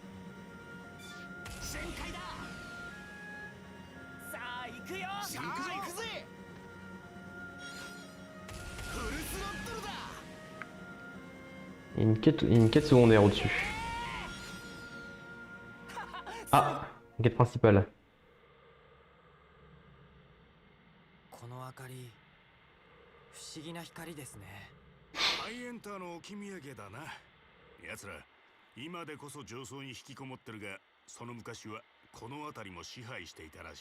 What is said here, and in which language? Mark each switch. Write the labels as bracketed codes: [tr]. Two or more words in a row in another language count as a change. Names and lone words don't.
[fr] Il y a une quête secondaire au-dessus. Ah, une quête principale. [ja] この明かり不思議な光ですね。ハイエンターの置き土産だな。奴ら今でこそ上層に引きこもってるが、その昔はこの辺りも支配していたらしい。